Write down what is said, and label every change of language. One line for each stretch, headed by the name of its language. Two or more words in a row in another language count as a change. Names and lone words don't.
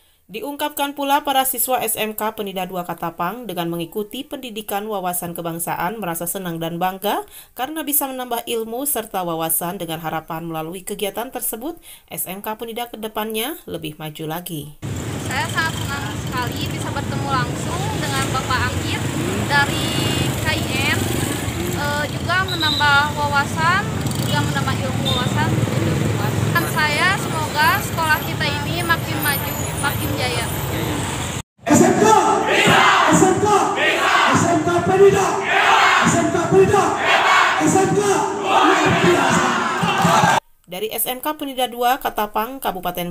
Indonesian: Diungkapkan pula para siswa SMK Penida 2 Katapang dengan mengikuti pendidikan wawasan kebangsaan merasa senang dan bangga karena bisa menambah ilmu serta wawasan dengan harapan melalui kegiatan tersebut SMK Penida ke depannya lebih maju lagi. Saya sangat senang sekali bisa bertemu langsung dengan Bapak Anggit dari KIN, juga menambah wawasan, juga menambah ilmu wawasan. Dan saya semoga sekolah kita ini makin maju, makin jaya. SMK! SMK! SMK Penida! SMK Penida! SMK! Dari SMK Penida 2 Katapang, Kabupaten